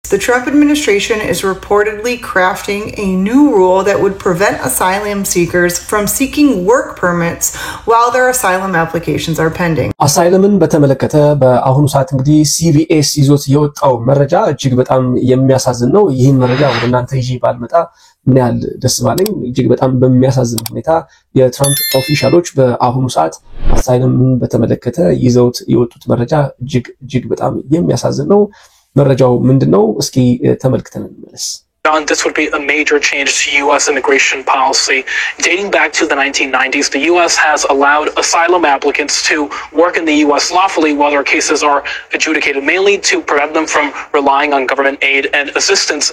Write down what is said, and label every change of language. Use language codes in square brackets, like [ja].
[en] The Trump administration is reportedly crafting a new rule that would prevent asylum seekers from seeking work permits while their asylum applications are pending. [am] አሳይለምን በተመለከተ በአሁኑ ሰዓት እንግዲህ CBS ይዞት የወጣው መረጃ እጅግ በጣም የሚያሳዝን ነው። ይህን መረጃ ወደ እናንተ ይዤ ባልመጣ ምን ያህል ደስ ባለኝ። እጅግ በጣም በሚያሳዝን ሁኔታ የትራምፕ ኦፊሻሎች በአሁኑ ሰዓት አሳይለምን በተመለከተ ይዘውት የወጡት መረጃ እጅግ በጣም የሚያሳዝን ነው። መረጃው ምንድነው? እስኪ ተመልክተን እንመለስ። [en] This would be a major change to U.S. immigration policy. Dating back to the 1990s, the U.S. has allowed asylum applicants to work in the U.S. lawfully while their cases are adjudicated, mainly to prevent them from relying on government aid and assistance.